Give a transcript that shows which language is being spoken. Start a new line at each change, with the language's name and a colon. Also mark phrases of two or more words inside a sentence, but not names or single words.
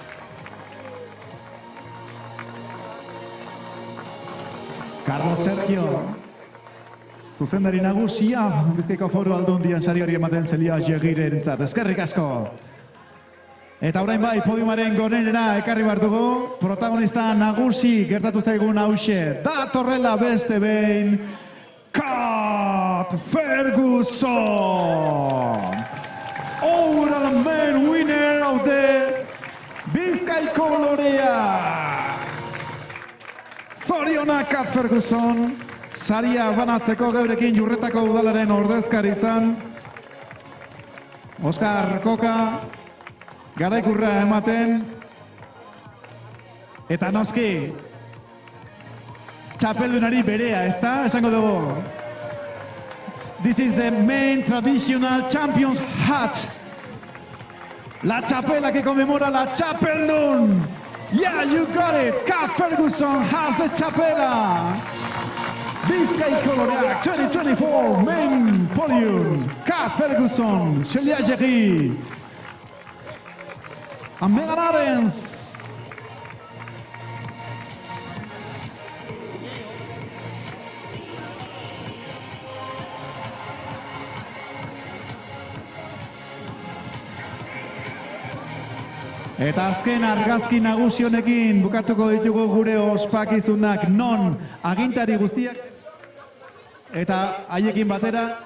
Basque: Carlos Sergio, zuzendari nagusia, Bizkaiko Foru Aldundian sari hori ematen Celia Jegirentzat. Eskerrik asko. Eta orain bai, podiumaren gonenera ekarri behar dugu, protagonista nagusi gertatu zaigun hause. Datorrela beste behin, Kat Ferguson!
English: Overall main winner of the Bizkaiko Lorea!
Basque: Zorionak Kat Ferguson, saria banatzeko geurekin Jurretako udalaren ordezkaritzan. Oskar Koka, garaikurra ematen. Eta noski, txapeldunari berea, ezta? Esango dugu.
English: This is the main traditional champion's hat.
Spanish: La chapela que conmemora la Chapeldun.
English: Yeah, you got it. Kat Ferguson has the chapela. Bizkaiko loreak 2024 main podium. Kat Ferguson, Celia Jerry, and Megan Arens.
Basque: Eta azken argazki nagusi honekin bukatuko ditugu gure ospakizunak non agintari guztiak eta haiekin batera